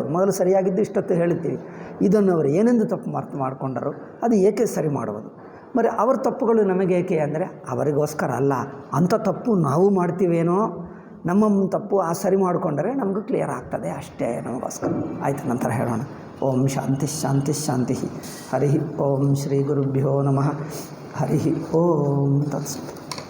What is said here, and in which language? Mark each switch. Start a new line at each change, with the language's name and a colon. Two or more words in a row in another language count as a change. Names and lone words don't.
Kannada: ಮೊದಲು ಸರಿಯಾಗಿದ್ದು ಇಷ್ಟೊತ್ತು ಹೇಳಿದ್ದೀವಿ, ಇದನ್ನು ಅವರು ಏನೆಂದು ತಪ್ಪು ಅರ್ಥ ಮಾಡಿಕೊಂಡರು, ಅದು ಏಕೆ ಸರಿ ಮಾಡುವುದು. మరి ಅವರ ತಪ್ಪುಗಳು ನಮಗೇಕೆ ಅಂದರೆ ಅವರಿಗೋಸ್ಕರ ಅಲ್ಲ, ಅಂಥ ತಪ್ಪು ನಾವು ಮಾಡ್ತೀವೇನೋ, ನಮ್ಮ ತಪ್ಪು ಸರಿ ಮಾಡಿಕೊಂಡರೆ ನಮಗೂ ಕ್ಲಿಯರ್ ಆಗ್ತದೆ, ಅಷ್ಟೇ ನಮಗೋಸ್ಕರ. ಆಯಿತು, ನಂತರ ಹೇಳೋಣ.
Sanskrit: ಓಂ ಶಾಂತಿ ಶಾಂತಿ ಶಾಂತಿ. ಹರಿ ಓಂ ಶ್ರೀ ಗುರುಭ್ಯೋ ನಮಃ. ಹರಿ ಓಂ ತತ್ಸತ್.